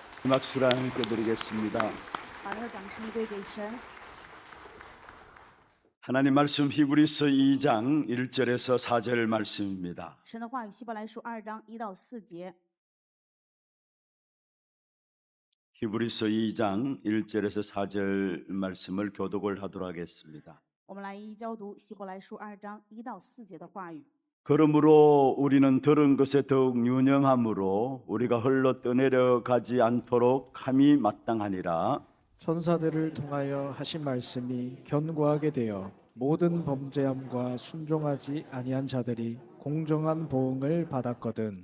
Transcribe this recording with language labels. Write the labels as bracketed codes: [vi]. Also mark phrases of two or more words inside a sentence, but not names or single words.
[ko] 큰 박수를 하나님께 드리겠습니다. [zh] 把那个掌声归给神。 [ko] 하나님 말씀 히브리서 2장 1절에서 4절 말씀입니다. [zh] 神的话语，希伯来书2章1到4节。 [ko] 히브리서 2장 1절에서 4절 말씀을 교독을 하도록 하겠습니다. [zh] 我们来一一教读希伯来书2章1到4节的话语。 [ko] 그러므로 우리는 들은 것에 더욱 유념함으로 우리가 흘러 떠내려 가지 않도록 함이 마땅하니라. 천사들을 통하여 하신 말씀이 견고하게 되어 모든 범죄함과 순종하지 아니한 자들이 공정한 보응을 받았거든.